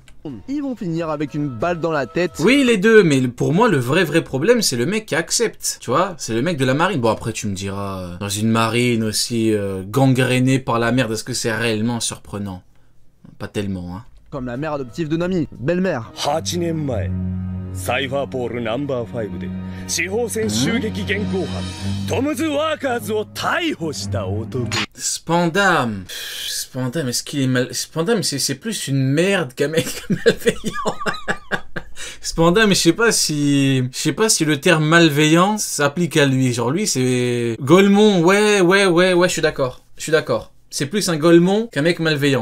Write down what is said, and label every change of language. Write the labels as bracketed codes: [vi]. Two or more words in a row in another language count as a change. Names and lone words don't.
[fr] Ils vont finir avec une balle dans la tête. Oui, les deux, mais pour moi, le vrai problème, c'est le mec qui accepte. Tu vois, c'est le mec de la marine. Bon, après, tu me diras, dans une marine aussi gangrénée par la merde, est-ce que c'est réellement surprenant? Pas tellement, hein. Comme la mère adoptive de Nami, belle-mère. [ja] 8 年前サイファーポールナンバー5で司法戦襲撃現行犯トムズ・ワーカーズを逮捕した男。 [fr] Spandam, est-ce qu'il est mal... Spandam, c'est plus une merde qu'un mec malveillant. Spandam, je sais pas si le terme malveillant s'applique à lui. Genre lui, c'est... Golemon, ouais, je suis d'accord. C'est plus un Golemon qu'un mec malveillant.